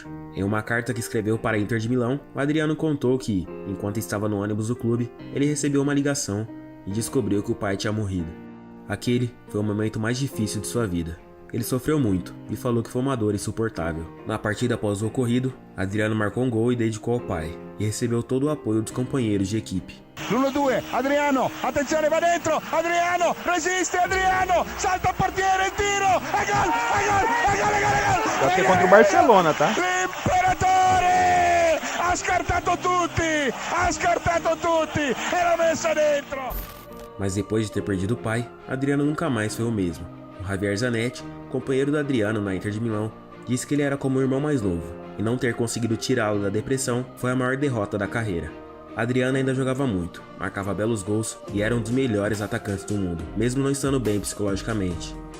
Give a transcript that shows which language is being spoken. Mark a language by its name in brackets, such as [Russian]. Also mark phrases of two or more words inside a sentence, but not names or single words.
[Portuguese] Em uma carta que escreveu para a Inter de Milão, o Adriano contou que, enquanto estava no ônibus do clube, ele recebeu uma ligação e descobriu que o pai tinha morrido. Aquele foi o momento mais difícil de sua vida. Ele sofreu muito e falou que foi uma dor insuportável. Na partida após o ocorrido, Adriano marcou um gol e dedicou ao pai, e recebeu todo o apoio dos companheiros de equipe. 1-2, [Italian] Adriano, attenzione, va dentro, Adriano, resiste Adriano, salta il portiere, il tiro, è gol, è gol, è gol, è gol, è gol. [Portuguese] Acho que é contra o Barcelona, tá? [Italian] L'imperatore ha scartato tutti, e l'ha messa dentro. [Portuguese] Mas depois de ter perdido o pai, Adriano nunca mais foi o mesmo. O Javier Zanetti, companheiro do Adriano na Inter de Milão, disse que ele era como o irmão mais novo, e não ter conseguido tirá-lo da depressão foi a maior derrota da carreira. Adriano ainda jogava muito, marcava belos gols e era um dos melhores atacantes do mundo, mesmo não estando bem psicologicamente.